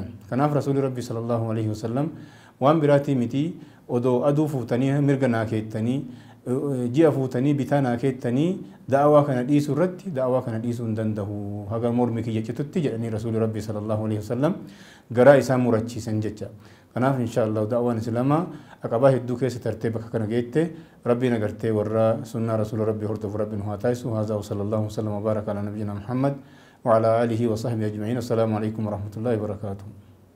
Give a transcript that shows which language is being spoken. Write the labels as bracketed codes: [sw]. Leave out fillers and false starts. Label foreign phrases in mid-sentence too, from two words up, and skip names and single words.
[om] Kanaaf rasuuli rabbii [ar] صلى الله عليه وسلم [om] waan biraati miti odoo aduu fuutanii mirga naa keettanii ji'a fuutanii bitaa naa keettanii da'awaa kana dhiisuu irratti da'awaa kana dhiisuu hin danda'u haga mormi kiyya citutti jedhanii rasuuli rabbii [ar] صلى الله عليه وسلم [om] garaa isaa murachiisan jecha. Kanaaf inshaallah da'waan islaamaa aqabaa hedduu keessa tartee bakka kana geette rabbiin agartee warra sunnaa rasuula rabbii hordofu rabbiin haa taasisu. [ar] هذا وصلى الله وسلم وبارك على نبينا محمد وعلى آله وصحبه أجمعين. السلام عليكم ورحمة الله وبركاته.